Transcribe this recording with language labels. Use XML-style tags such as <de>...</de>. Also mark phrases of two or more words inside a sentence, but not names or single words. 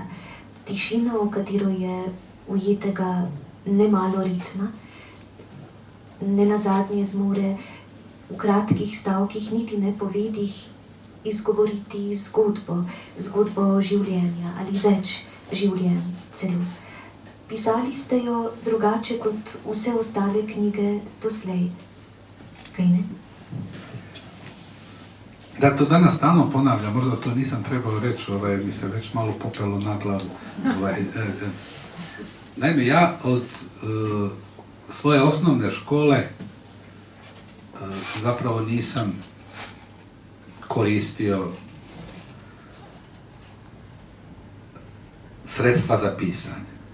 <sl>Tišina, v katero je ujetega nemalo ritma, nenazadnje zmore v kratkih stavkih, niti ne povedih, izgovoriti zgodbo življenja ali več življenj celo. Pisali ste jo drugače kot vse ostale knjige doslej, kaj ne?</sl> <hr>Da, to danas stalno ponavljam, možda to nisam trebao reći, mi se već malo popelo na glavu. Naime, ja od svoje osnovne škole zapravo nisam koristio sredstva za pisanje.</hr>